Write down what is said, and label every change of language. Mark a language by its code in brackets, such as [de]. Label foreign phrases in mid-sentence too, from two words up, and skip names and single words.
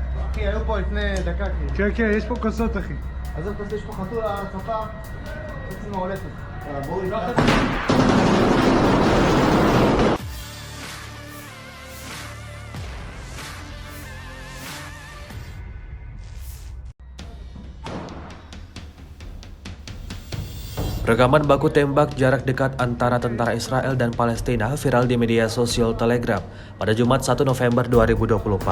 [he] אחי, היו פה לפני דקה כאילו. כן, כן, יש פה כוסות, אחי. עזוב כזה, יש פה חתול על הספה, חצי מהולכת. בואו ניקח את זה. [id] Rekaman baku tembak jarak dekat antara tentara Israel dan Palestina viral di media sosial Telegram pada Jumat 1 November 2024.